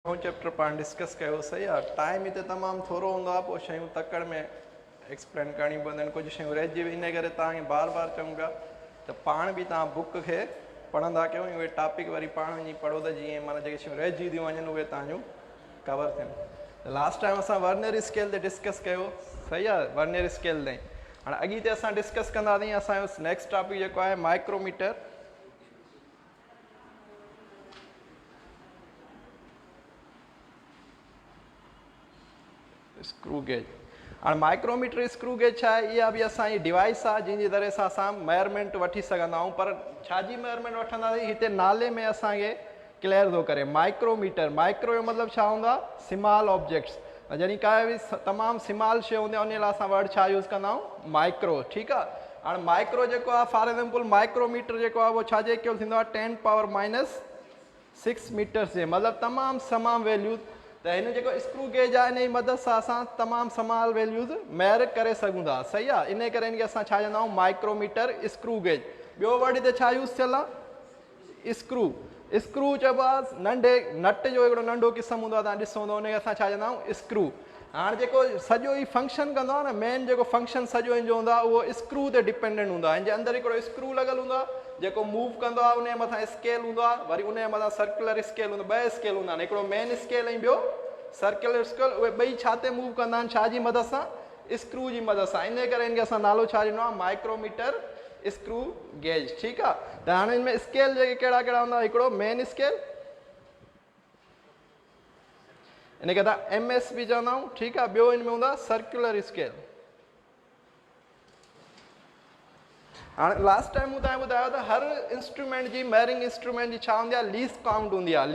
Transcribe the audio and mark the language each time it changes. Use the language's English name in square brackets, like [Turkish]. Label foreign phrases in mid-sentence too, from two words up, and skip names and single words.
[Sindhi] चैप्टर पाण डिस्कस कयो सही आहे। टाइम हिते तमामु थोरो हूंदो आहे, पोइ शयूं तकड़ में एक्सप्लेन करणी पवंदियूं आहिनि, कुझु शयूं रहिजी इन करे तव्हांखे बार बार चऊं पिया त पाण बि तव्हां बुक खे पढ़ंदा कयो, उहे टॉपिक वरी पाण वञी पढ़ो त जीअं माना जेके शयूं रहिजी थियूं वञनि उहे तव्हांजूं कवर थियनि। त [English] last time [Sindhi] असां [English] vernier scale [Sindhi] ते डिस्कस कयो, सही आहे, [English] vernier scale [Sindhi] ताईं। हाणे अॻिते असां डिस्कस कंदासीं असांजो [English] next topic [Sindhi] जेको आहे माइक्रोमीटर। [English] screw gauge. [Sindhi] हाणे [English] micrometer screw gauge [Sindhi] छा आहे, इहा बि असांजी डिवाइस आहे जंहिंजी तरह सां असां मेजरमेंट वठी सघंदा आहियूं, पर छाजी मेजरमेंट वठंदासीं हिते नाले में असांखे क्लियर थो करे। माइक्रोमीटर, माइक्रो जो मतिलबु छा हूंदो आहे, [English] small objects. [Sindhi] जॾहिं का बि तमामु स्मॉल शइ हूंदी आहे उन लाइ असां वर्ड छा यूज़ कंदा आहियूं, माइक्रो। ठीकु आहे। हाणे माइक्रो जेको आहे [English] for example micrometer [Sindhi] जेको आहे उहो छाजे केवल थींदो आहे 10⁻⁶ मीटर्स जे, मतिलबु तमामु वैल्यूज़। त हिन जेको [English] screw gauge [Sindhi] आहे इन जी मदद सां असां तमामु [English] small values [Sindhi] मेजर करे सघूं था, सही आहे। इन करे इनखे असां छा चवंदा आहियूं, [English] micrometer screw gauge. [Sindhi] ॿियो वर्ड हिते छा यूज़ थियल आहे, स्क्रू। स्क्रू चइबो आहे नंढे नट जो हिकिड़ो नंढो क़िस्म हूंदो आहे, तव्हां ॾिसो त उनखे असां छा चवंदा आहियूं, स्क्रू। हाणे जेको सॼो ई फंक्शन कंदो आहे न, मेन जेको फंक्शन सॼो हिन जो हूंदो आहे उहो स्क्रू ते डिपेंडेंट हूंदो आहे। हिन जे अंदरि हिकिड़ो स्क्रू लॻल हूंदो आहे जेको मूव कंदो आहे, उनजे मथां स्केल हूंदो आहे, वरी उनजे मथां [English] circular scale [Sindhi] हूंदो आहे, ॿ स्केल हूंदा आहिनि, हिकिड़ो [English] main scale [Sindhi] ऐं ॿियो [English] circular scale. [Sindhi] उहे ॿई छा ते मूव कंदा आहिनि, छाजी मदद सां, स्क्रू जी मदद सां। इन करे इनखे असां नालो छा ॾिनो आहे, [English] micrometer screw gauge. [Sindhi] ठीकु आहे। त हाणे हिन में स्केल जेके कहिड़ा कहिड़ा हूंदा, हिकिड़ो [English] main scale, [Sindhi] इनखे तव्हां MS बि चवंदा आहियूं। ठीकु आहे। ॿियो हिन में हूंदो आहे [English] circular scale. [Sindhi] हाणे [English] last time [Sindhi] मूं तव्हांखे ॿुधायो त हर इंस्ट्रूमेंट जी, [English] measuring instrument [Sindhi] जी छा हूंदी आहे, [English] least count [Sindhi] हूंदी आहे।